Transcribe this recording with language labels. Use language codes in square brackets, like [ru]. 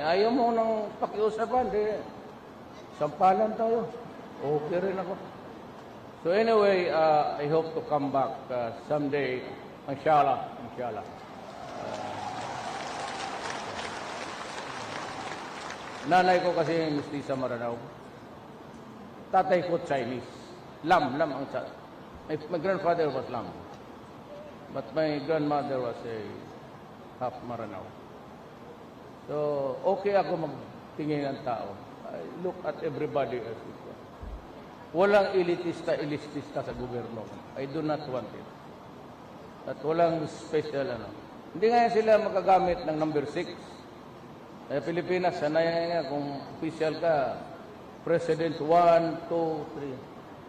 [tl] Ayaw mo nang pakiusapan, di. Sampalan tayo. Okay rin ako. [en] So anyway, I hope to come back someday. [ar] Inshallah. [tl] Nanay ko kasi mestiza Maranao. Tatay ko Chinese. Lam ang sa. [en] My grandfather was Lam. But my grandmother was a half Maranao. [tl] So, okay ako magtingin ng tao. [en] I look at everybody as equal. [tl] Walang elitista sa gobyerno. [en] I do not want it. [tl] At walang special Hindi nga sila magagamit ng number 6. Pilipinas, sanay nga kung official ka, President 1, 2, 3.